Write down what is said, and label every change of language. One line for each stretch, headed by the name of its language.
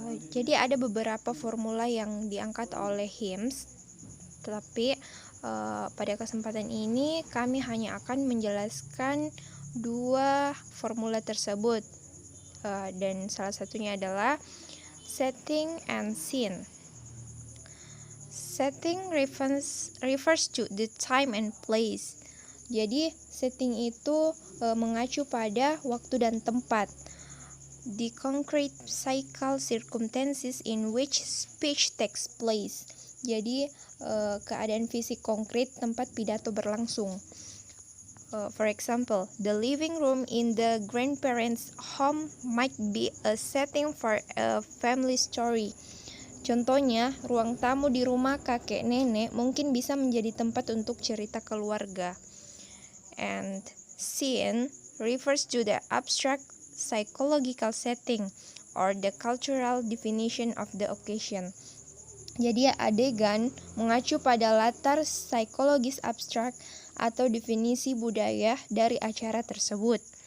Indonesian: Jadi ada beberapa formula yang diangkat oleh Hims, tapi pada kesempatan ini kami hanya akan menjelaskan 2 formula tersebut, dan salah satunya adalah setting and scene.
English: Setting refers to the time and place.
Indonesian: Jadi setting itu mengacu pada waktu dan tempat.
English: The concrete physical circumstances in which speech takes place.
Indonesian: Jadi keadaan fisik konkret tempat pidato berlangsung.
English: For example, the living room in the grandparents' home might be a setting for a family story.
Indonesian: Contohnya, ruang tamu di rumah kakek nenek mungkin bisa menjadi tempat untuk cerita keluarga.
English: And scene refers to the abstract psychological setting or the cultural definition of the occasion.
Indonesian: Jadi adegan mengacu pada latar psikologis abstrak atau definisi budaya dari acara tersebut.